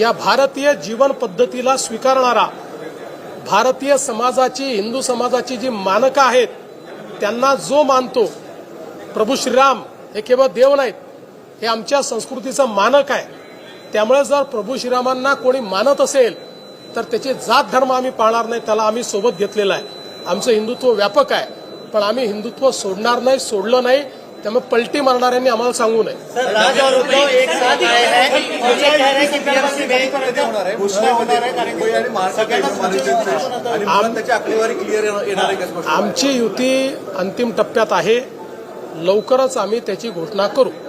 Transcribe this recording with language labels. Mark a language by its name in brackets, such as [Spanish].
[Marathi] या भारतीय जीवन पद्धतीला स्वीकारणारा, भारतीय समाजाची, हिंदू समाजाची जी मानकं आहेत त्यांना जो मानतो, प्रभू श्रीराम हे केवळ देव नाहीत, हे आमच्या संस्कृतीचं मानक आहे. त्यामुळे जर प्रभू श्रीरामांना कोणी मानत असेल तर त्याची जात धर्म आम्ही पाळणार नाही, त्याला आम्ही सोबत घेतलेला आहे. आमचं हिंदुत्व व्यापक आहे, पण आम्ही हिंदुत्व सोडणार नाही, सोडलं नाही. त्यामुळे पलटी मारणाऱ्यांनी आम्हाला सांगू नये. [Hindi] राज और उद्धव एक साथ आए हैं और ये कह रहे हैं कि बीएमसी में [Marathi] होणार आहे, घोषणा होणार आहे आणि मुंबई आणि महाराष्ट्र आणि मला त्याची आकडेवारी क्लिअर येणार आहे का? आमची युती अंतिम टप्प्यात आहे, लवकरच आम्ही त्याची घोषणा करू.